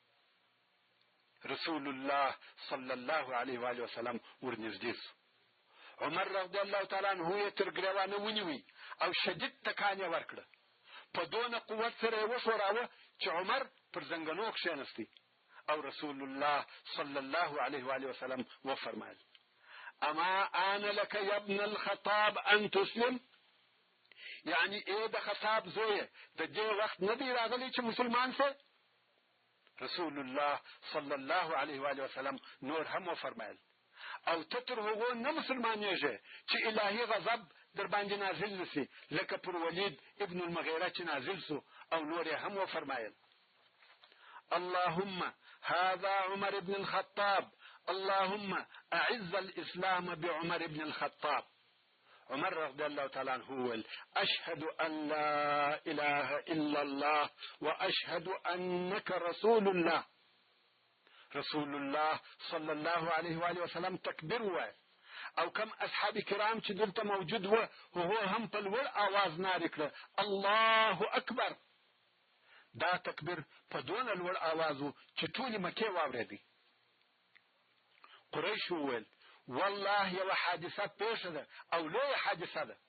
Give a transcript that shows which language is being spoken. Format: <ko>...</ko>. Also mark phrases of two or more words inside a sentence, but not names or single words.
<ps>رسول الله</ps> <ar>صلی الله علیه و وسلم</ar> <ps>ورنږدې سو. عمر</ps> <ar>رضی الله تعالی عنه</ar> <ps>یې تر ګریوانه ونیوی او شدید تکان یې ورکړه. په دونه قوت سره یې وښوراوه چې عمر پر زنګنو کښېنستی او رسول الله</ps> <ar>صلی الله علیه و وسلم</ar> <ps>وفرمایل</ps> <ar>اما آن لك یا ابن الخطاب ان تسلم،</ar> <ps>یعنی ای د خطاب زویه د دې وخت نه دی راغلی چې مسلمان سه. رسول الله</ps> <ar>صلی الله علیه و وسلم</ar> <ps>نور هم وفرمایل او ته تر هغو نه مسلمانېږې چې الهي غضب در باندې نازل نسي لکه پر ولید ابن المغیره چې نازل سو او نور یې هم وفرمایل</ps> <ar>اللهم هذا عمر بن الخطاب اللهم اعز الاسلام بعمر بن الخطاب.</ar> <ps>عمر</ps> <ar>رضی الله تعالی عنه</ar> <ps>وویل</ps> <ar>اشهد ان لا اله الا الله واشهد انك رسول الله.</ar> <ps>رسول الله</ps> <ar>صلی الله علیه و وسلم</ar> <ps>تکبیر وویل او کم اصحاب کرام چې دلته موجود و هغو هم په لوړ آواز نارې کړه</ps> <ar>الله اکبر.</ar> <ps>دا تکبیر په دونه لوړ آواز و چې ټولې مکې واورېدې. قریش وویل والله یوه حادثه پیښه ده او لویه حادثه ده.</ps>